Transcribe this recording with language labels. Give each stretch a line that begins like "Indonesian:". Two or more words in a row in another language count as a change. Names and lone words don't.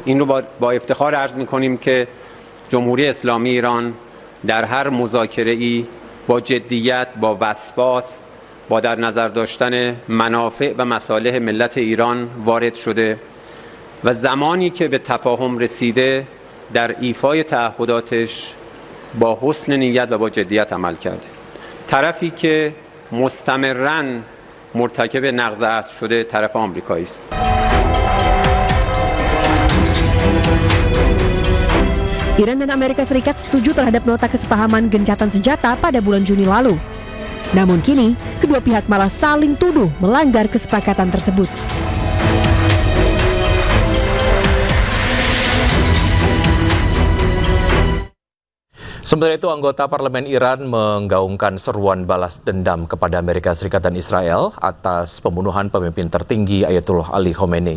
Persian: این رو با افتخار عرض می‌کنیم که جمهوری اسلامی ایران در هر مذاکره‌ای با جدیت، با وسواس، با در نظر داشتن منافع و مصالح ملت ایران وارد شده و زمانی که به تفاهم رسیده در ایفای تعهداتش با حسن نیت و با جدیت عمل کرده. طرفی که مستمراً مرتکب نقض عهد شده طرف آمریکایی است.
Indonesian: Iran dan Amerika Serikat setuju terhadap nota kesepahaman gencatan senjata pada bulan Juni lalu. Namun kini, kedua pihak malah saling tuduh melanggar kesepakatan tersebut. Sementara itu, anggota parlemen Iran menggaungkan seruan balas dendam kepada Amerika Serikat dan Israel atas pembunuhan pemimpin tertinggi Ayatollah Ali Khamenei.